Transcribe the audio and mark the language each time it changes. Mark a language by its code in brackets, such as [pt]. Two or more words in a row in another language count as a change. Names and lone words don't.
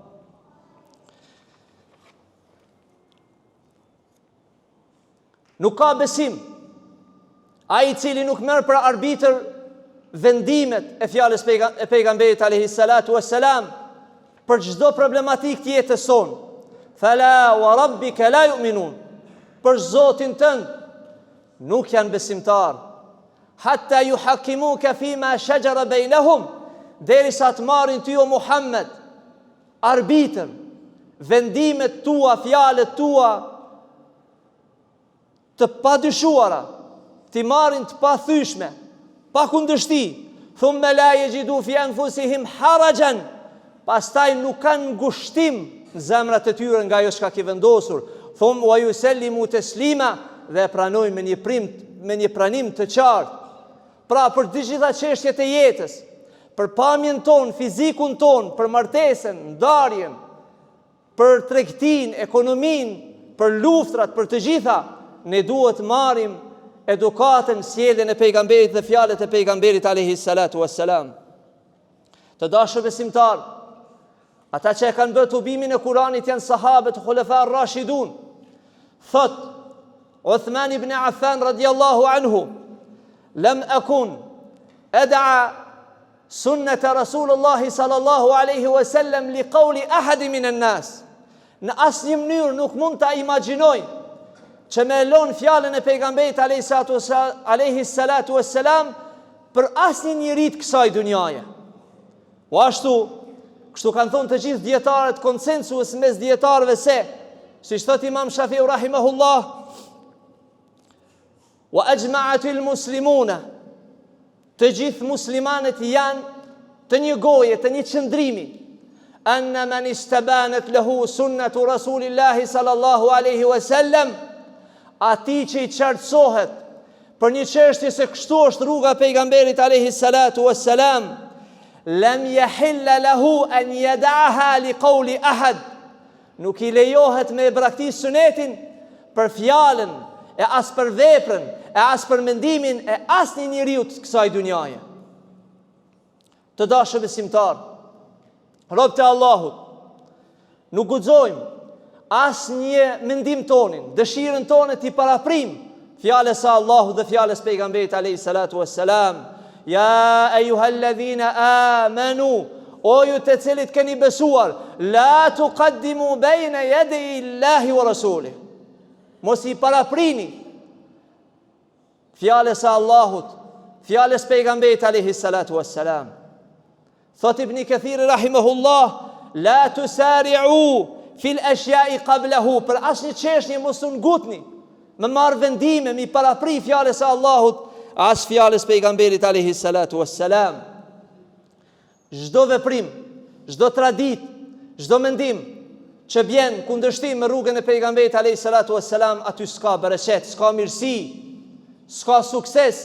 [sq] Nuk ka besim ai i cili nuk merr për arbitër vendimet e fjalës e pejgamberit [ar] عليه الصلاة والسلام [sq] për çdo problematik të jetës sonë. [ar] فلا وربك لا يؤمنون, [sq] për Zotin tënd nuk janë besimtar. [ar] حتى يحكموك فيما شجر بينهم, [sq] derisa të marrin ty o Muhammed arbitër, vendimet tua, fjalët tua të padyshuara, të marrin të pathyeshme, pa kundërshti. [ar] ثم لا يجدوا في أنفسهم حرجا, [sq] pastaj nuk kanë ngushtim në zemrat e tyre nga ajo çka ke vendosur. [ar] ثم ويسلموا تسليما, [sq] dhe pranojnë me një pranim të qartë. Pra për të gjitha çështjet e jetës, për pamjen tonë, fizikun tonë, për martesën, ndarjen, për tregtin, ekonomin, për luftrat, për të gjitha, ne duhet marrim edukatën, sjelljen e pejgamberit dhe fjalët e pejgamberit [ar] عليه الصلاة والسلام. [sq] Të dashur besimtar, ata që e kanë bërë tubimin e Kuranit janë sahabët [ar] الخلفاء الراشدون. Thot Uthman ibn Affan رضي الله عنه: "لم أكن أدع سنة رسول الله صلى الله عليه وسلم لقول أحد من الناس." [sq] Në asnjë mënyrë nuk mund ta imagjinoj që me lon fjalën e pejgamberit [ar] عليه الصلاة والسلام [sq] për asnjë njeri të kësaj dunjaje. O kështu kanë thonë të gjithë dietarët, konsensus mes dietarëve se, siç thot Imam Shafiu rahimahullah, [ar] وأجمعت المسلمون, [sq] të gjithë muslimanët janë të një goje, të një qëndrimi, [ar] أن من استبانت له سنة رسول الله صلى الله عليه وسلم, [sq] ati që i qartësohet për një çështje se kështu është rruga pejgamberit [ar] عليه الصلاة والسلام, لم يحل له أن يدعها لقول أحد, [sq] nuk i lejohet me braktis sunetin për fjalën e as për veprën e as për mendimin e asnjë njeriu të kësaj dunjaje. Të dashur besimtar, robët e Allahut, nuk guxojmë asnjë mendim tonin, dëshirën tonë t'i paraprim fjalës së Allahut dhe fjalës pejgamberit [ar] عليه الصلاة والسلام. يا أيها الذين آمنوا, [sq] o ju të cilit keni besuar, [ar] لا تقدموا بين يدي الله ورسوله, [sq] mos i paraprini fjalës së Allahut, fjalës pejgamberit [ar] عليه الصلاة والسلام. Thot Ibn Kathir رحمه الله لا تسارعوا في الأشياء قبله, [sq] për asnjë çështje mos u ngutni me marr vendime, mi parapri fjalës së Allahut as fjalës pejgamberit [ar] عليه الصلاة والسلام. [sq] Çdo veprim, çdo tradit, çdo mendim që bjen kundërshtim me rrugën e pejgamberit [ar] عليه الصلاة والسلام, [sq] aty s'ka bereqet, s'ka mirësi, s'ka sukses.